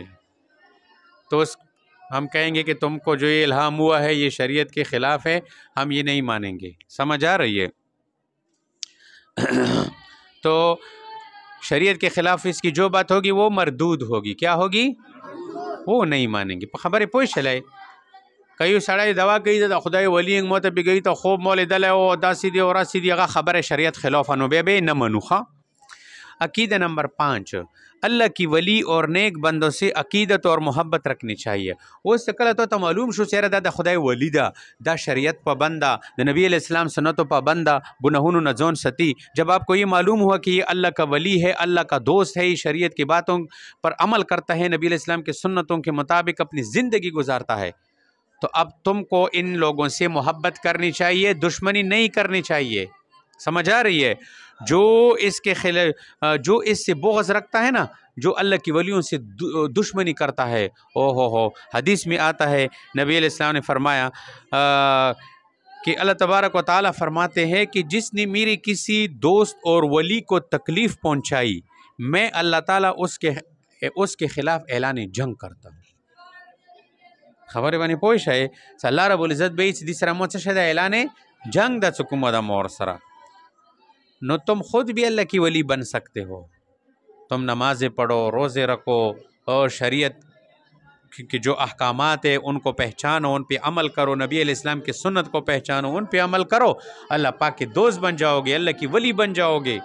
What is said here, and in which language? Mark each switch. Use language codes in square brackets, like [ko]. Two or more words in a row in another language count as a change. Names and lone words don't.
[ur] تو ہم کہیں گے کہ تم کو جو یہ الہام ہوا ہے یہ شریعت کے خلاف ہے، ہم یہ نہیں مانیں گے. سمجھ آ رہی ہے؟ تو شریعت کے خلاف اس کی جو بات ہوگی وہ مردود ہوگی. کیا ہوگی؟ وہ نہیں مانیں گے. [ps] خبرې پوه شلی؟ که یو سړی دوا کوي د خدای ولی ما ته بګوي ته خوب ما لیدلی او داسې دي او راسې دي، هغه خبره شریعت خلافه، نو بیا به یې نه منو. [ur] عقیدہ نمبر 5، اللہ کی ولی اور نیک بندوں سے عقیدت اور محبت رکھنی چاہیے. [ps] اوس کله ته معلوم شو چیرې دا د خدای ولی ده، دا شریعت پابند ده، د نبی علیہ السلام سنتوں پابند ده، گناہوں نہ ځان ستی. [ur] جب آپ کو یہ معلوم ہوا کہ یہ اللہ کا ولی ہے، اللہ کا دوست ہے، یہ شریعت کی باتوں پر عمل کرتا ہے، نبی علیہ السلام کے سنتوں کے مطابق اپنی زندگی گزارتا ہے، تو اب تم کو ان لوگوں سے محبت کرنی چاہیے، دشمنی نہیں کرنی چاہیے. سمجھ آ رہی ہے؟ جو اس کے خلاف، جو اس سے بغض رکھتا ہے نا، جو اللہ کی ولیوں سے دشمنی کرتا ہے، ہو حدیث میں آتا ہے، نبی علیہ السلام نے فرمایا کہ اللہ تبارک و تعالیٰ فرماتے ہیں کہ جس نے میرے کسی دوست اور ولی کو تکلیف پہنچائی، میں اللہ تعالیٰ اس کے خلاف اعلان جنگ کرتا ہوں. [ps] خبرې باندې پوه شئ؟ الله رب العزت به یې چې دې سره مو څه شی ده؟ اعلان جنگ ده چې کومه ده مور سره. [ur] نو تم خود بھی اللہ کی ولی بن سکتے ہو. تم نمازیں پڑھو، روزے رکھو اور شریعت کے جو احکامات ہیں ان کو پہچانو، ان پہ عمل کرو، نبی علیہ السلام کی سنت کو پہچانو، ان پہ عمل کرو، اللہ پاک کے دوست بن جاؤ گے، اللہ کی ولی بن جاؤ گے.